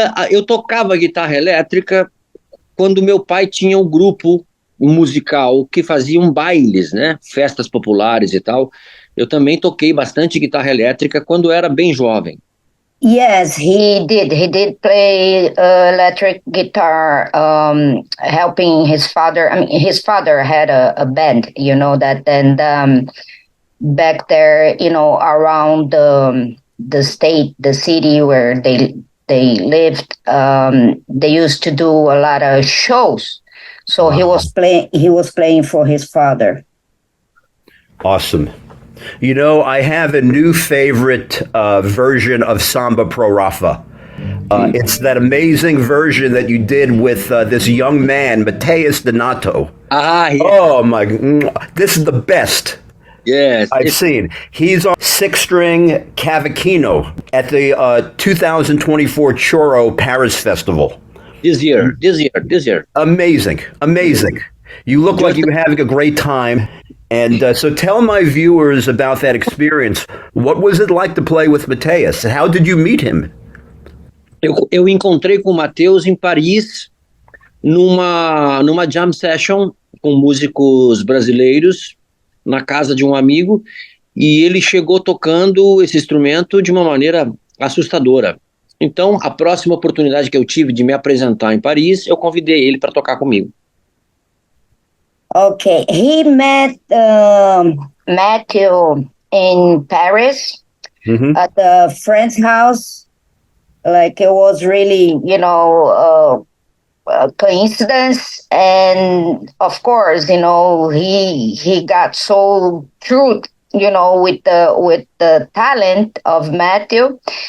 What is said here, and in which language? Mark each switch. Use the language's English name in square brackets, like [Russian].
[Portuguese] Eu tocava guitarra elétrica quando meu pai tinha um grupo musical que faziam bailes, né? Festas populares e tal. Eu também toquei bastante guitarra elétrica quando era bem jovem. [English] Yes, he did. He did play electric guitar, helping his father. I mean, his father had a band, that, and back there, around the state, the city where they lived, they used to do a lot of shows. So he was playing for his father. Awesome. I have a new favorite version of Samba Pro Rapha. It's that amazing version that you did with this young man, Matheus Donato. Yeah. Oh, my. This is the best Yes, I've seen. He's on 6-string cavaquinho at the 2024 Choro Paris Festival. This year. Amazing. You look like you're having a great time. And so tell my viewers about that experience. What was it like to play with Matheus? How did you meet him? [Portuguese] Eu encontrei com o Matheus em Paris, numa jam session com músicos brasileiros, na casa de um amigo, e ele chegou tocando esse instrumento de uma maneira assustadora. Então, a próxima oportunidade que eu tive de me apresentar em Paris, eu convidei ele para tocar comigo. [English] Okay, he met Matthew in Paris at a friend's house. Like it was really, a coincidence. And of course, he got so true, with the talent of Matthew.